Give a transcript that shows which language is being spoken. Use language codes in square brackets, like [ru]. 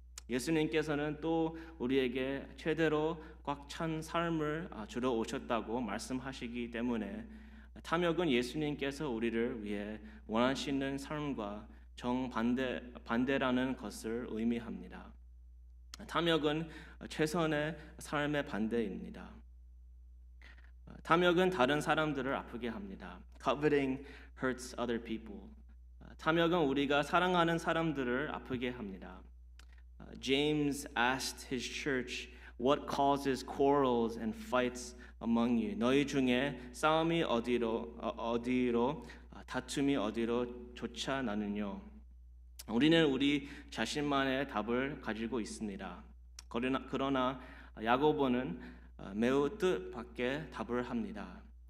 [ko] 예수님께서는 또 우리에게 최대로 꽉 찬 삶을 주러 오셨다고 말씀하시기 때문에 탐욕은 예수님께서 우리를 위해 원하시는 삶과 정반대라는 것을 의미합니다. 탐욕은 최선의 삶의 반대입니다. 탐욕은 다른 사람들을 아프게 합니다. [en] Coveting hurts other people. [ko] 탐욕은 우리가 사랑하는 사람들을 아프게 합니다. [en] James asked his church, "What causes quarrels and fights among you?" [ko] 너희 중에 싸움이 어디로 다툼이 어디로 쫓아나느뇨? 우리는 우리 자신만의 답을 가지고 있습니다. 그러나 야고보는 매우 뜻밖의 답을 합니다.